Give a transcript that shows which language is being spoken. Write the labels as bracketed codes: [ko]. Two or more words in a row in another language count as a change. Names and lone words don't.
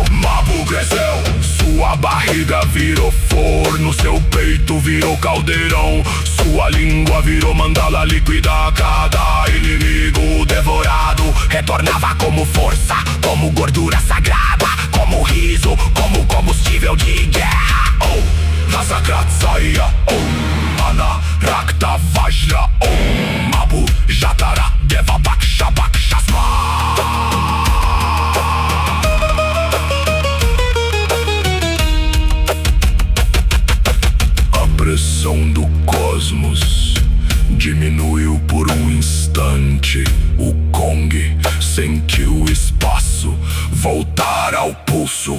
[pt] Mabu cresceu, sua barriga virou forno, seu peito virou caldeirão, sua língua virou mandala líquida. Cada inimigo devorado retornava como força, como gordura sagrada, como riso, como combustível de guerra. Oh, Rasakrat saia, Om Mana Rakta Vajra, Om Mabu Jatara Deva Baksha Bakshasma. A pressão do cosmos diminuiu por um instante. O Kong sentiu o espaço voltar ao pulso.